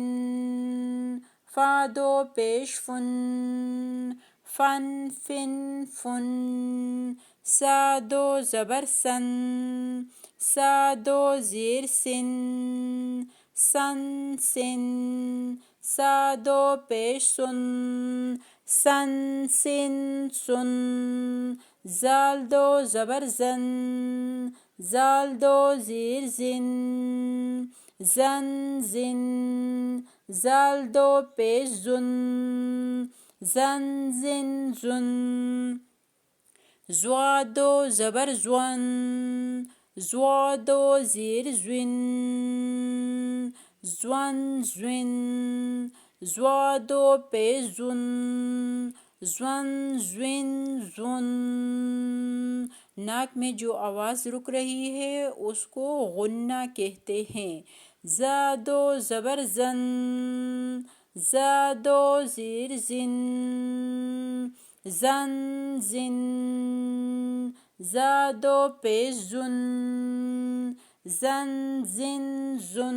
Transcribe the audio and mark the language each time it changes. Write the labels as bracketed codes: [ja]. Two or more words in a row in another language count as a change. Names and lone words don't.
[ur] فا 2 پیش فن، فن۔ سا 2 زبر سن، سا 2 زیر سن، سن۔ سا 2 پیش سن، سن۔ زال 2 زبر زن، زال 2 زیر زن، زن۔ زال 2 پیش زن، زن۔ زوا 2 زبر زون، زوا 2 زیر زون، زون۔ زوا 2 پیش زن، زون۔ ناک میں جو آواز رک رہی ہے اس کو غنہ کہتے ہیں۔ زا 2 زبر زن، زا 2 زیر زن، زن۔ زا 2 پیش زن، زن۔